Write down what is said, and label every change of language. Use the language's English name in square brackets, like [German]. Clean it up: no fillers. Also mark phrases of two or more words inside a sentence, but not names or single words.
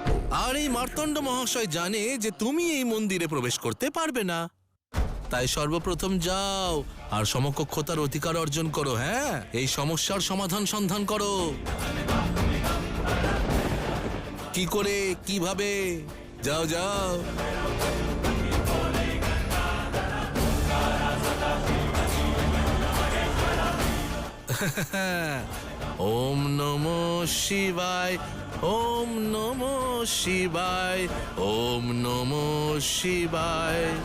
[Bangla] আর এই মার্তণ্ড মহাশয় জানে যে তুমি এই মন্দিরে প্রবেশ করতে পারবে না, তাই সর্বপ্রথম যাও আর সমকক্ষতার অধিকার অর্জন করো। হ্যাঁ, এই সমস্যার সমাধান সন্ধান করো। কি করে, কিভাবে? যাও যাও। [Sanskrit] ওম নমো শিবায়, ওম নমো শিবায়, ওম নমো শিবায়।